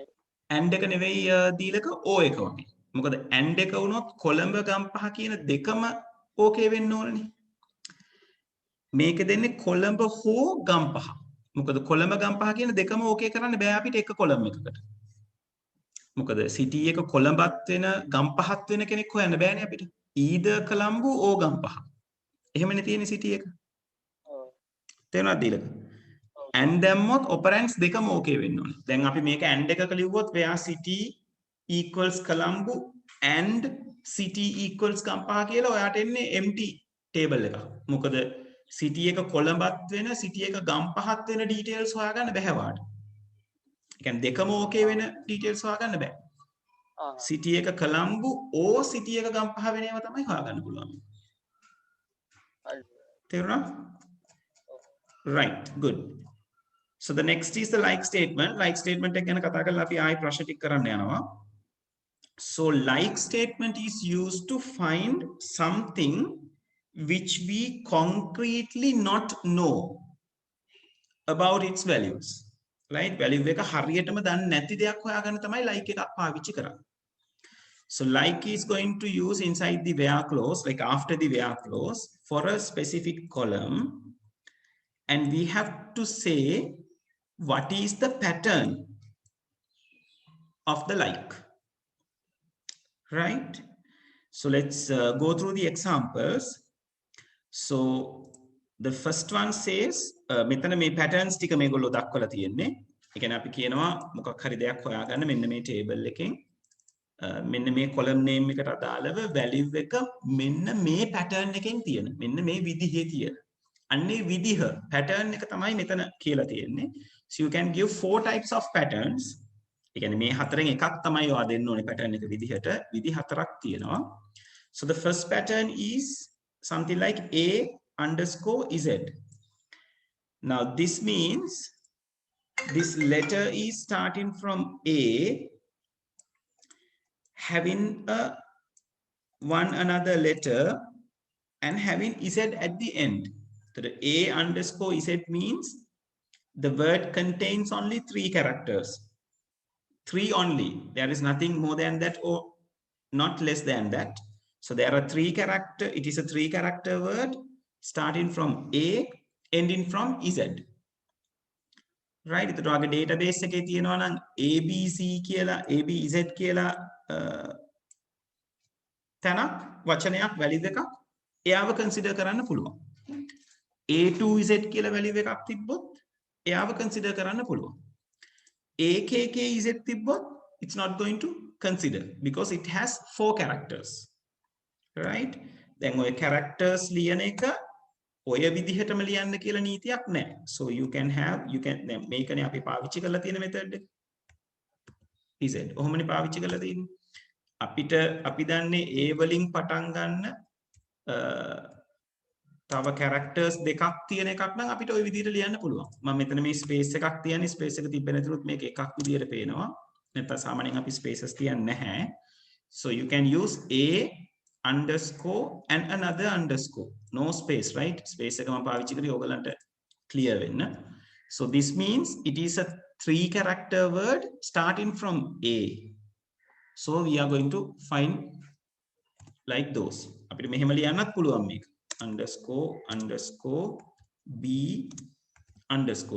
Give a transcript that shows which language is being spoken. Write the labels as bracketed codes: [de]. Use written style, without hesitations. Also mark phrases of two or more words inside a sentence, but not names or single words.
[si] and එක නෙවෙයි දීලක o එක වගේ. මොකද and එක වුණොත් කොළඹ ගම්පහ කියන දෙකම okay වෙන්න ඕනනේ. මේක දෙන්නේ කොළඹ හෝ ගම්පහ. මොකද කොළඹ ගම්පහ කියන දෙකම okay කරන්න බෑ අපිට එක කොළම් එකකට. මොකද city එක කොළඹත් වෙන ගම්පහත් වෙන කෙනෙක් හොයන්න බෑනේ අපිට. [en] either Colombo or [si] ගම්පහ. එහෙමනේ තියෙන්නේ city එක. තේරුණාද දීලක? and දැම්මොත් operands දෙකම okay වෙන්න ඕනේ. දැන් අපි මේක and එකක ලිව්වොත් [en] where city equals Colombo and city equals ගම්පහ [si] කියලා ඔයාට එන්නේ [en] empty table [si] එකක්. මොකද city එක කොළඹත් වෙන city එක ගම්පහත් වෙන details හොයාගන්න බෑ වාට. ඒ කියන්නේ දෙකම okay වෙන details හොයාගන්න බෑ. city එක Colombo or city එක ගම්පහ වෙන ඒවා තමයි හොයාගන්න පුළුවන්. තේරුණා? [en] right good. So the next is the like statement. Like statement [si] එක ගැන කතා කරලා අපි ආයි ප්‍රශ්න ටික කරන්න යනවා. [en] So like statement is used to find something which we concretely not know about its values. [si] Right? Value එක හරියටම දන්නේ නැති දෙයක් හොයාගන්න තමයි like එකක් පාවිච්චි කරන්නේ. [en] So like is going to use inside the where clause, like after the where clause, for a specific column, and we have to say what is the pattern of the like. Right? So let's go through the examples. So the first one says [si] මෙතන මේ patterns ටික මේගොල්ලෝ දක්වලා තියෙන්නේ. ඒ කියන්නේ අපි කියනවා මොකක් හරි දෙයක් හොයාගන්න මෙන්න මේ table එකෙන් මෙන්න මේ column name එකට අදාළව value එක මෙන්න මේ pattern එකෙන් තියෙන. මෙන්න මේ විදිහේ තියෙන. අන්නේ විදිහ pattern එක තමයි මෙතන කියලා තියෙන්නේ. [en] So you can give 4 types of patterns. [si] ඒ කියන්නේ මේ හතරෙන් එකක් තමයි ඔයා දෙන්න ඕනේ pattern එක විදිහට. විදි හතරක් තියෙනවා. [en] So the first pattern is something like A_Z. Now this means this letter is starting from A, having a one another letter and having Z at the end. So the A_Z means the word contains only 3 characters. 3 only. There is nothing more than that or not less than that. So there are 3 character. It is a 3 character word starting from A, ending from Z. Right? [si] ඒතර ඔයාගේ database එකේ තියෙනවා නම් ABC කියලා ABZ කියලා තැනක් වචනයක් value එකක් එයාව consider කරන්න පුළුවන්. A2Z කියලා value එකක් තිබ්බොත් එයාව consider කරන්න පුළුවන්. [en] AKKZ තිබ්බොත් it's not going to consider because it has 4 characters. Right? [si] දැන් ඔය characters ලියන එක ඔය විදිහටම ලියන්න කියලා නීතියක් නැහැ. [en] So you can [si] දැන් මේකනේ අපි පාවිච්චි කරලා තියෙන method එක. Z. ඔහොමනේ පාවිච්චි කරලා තියෙන්නේ. අපි දන්නේ A වලින් පටන් ගන්න තව characters දෙකක් තියෙන එකක් නම් අපිට ওই විදිහට ලියන්න පුළුවන්. මම මෙතන මේ space එකක් තියන්නේ space එක තිබ්බ නැතුනොත් මේක එකක් විදිහට පේනවා. නැත්නම් සාමාන්‍යයෙන් අපි spaces තියන්නේ නැහැ. [en] So you can use A_ and another underscore. No space, right? [si] Space එක මම පාවිච්චි කරේ ඔයගලන්ට clear වෙන්න. [en] So this means it is a 3 character word starting from A. So we are going to find like those. [si] අපිට මෙහෙම ලියන්නත් පුළුවන් මේක. __ B _.